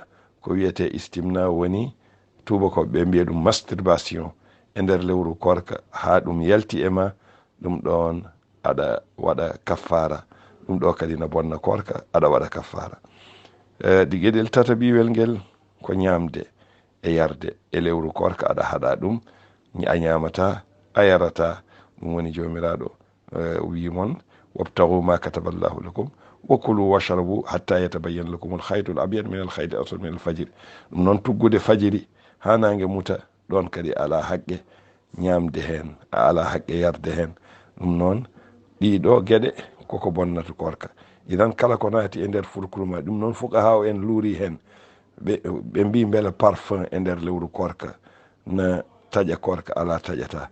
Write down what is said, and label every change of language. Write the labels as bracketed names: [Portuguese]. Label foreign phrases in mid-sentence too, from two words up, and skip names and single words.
[Fula] Ko wiyete istimna woni tubakoɓe mbiya ɗum masturbation e nder lewru korka, ha ɗum yalti e ma, ɗum ɗon aɗa waɗa kaffara. ɗum ɗo kadi no bonna korka, aɗa waɗa kaffara. ɗi gueɗel tataɓiwel ngel ko ñamde e yarde e lewru korka, aɗa haɗa ɗum, a ñamata ayarata ɗum woni jomiraɗo wimon [Arabic] وابتغوا ما كتب الله لكم و كلوا واشربوا حتى يتبين لكم الخيط الأبيض من الخيط الأسود من الفجر. [Fula] ɗum noon tuggude fajiri ha nangue muta ɗon kadi ala haqqe ñamde hen, a ala haqqe yarde hen. ɗum noon ɗiɗo gueɗe koko bonnata korka. idan kala ko naati e nder fulkulma ɗum noon fuqaha en luuri hen ɓe mbi beele parfum e nder lewru korka na taƴa korka, ala taƴata.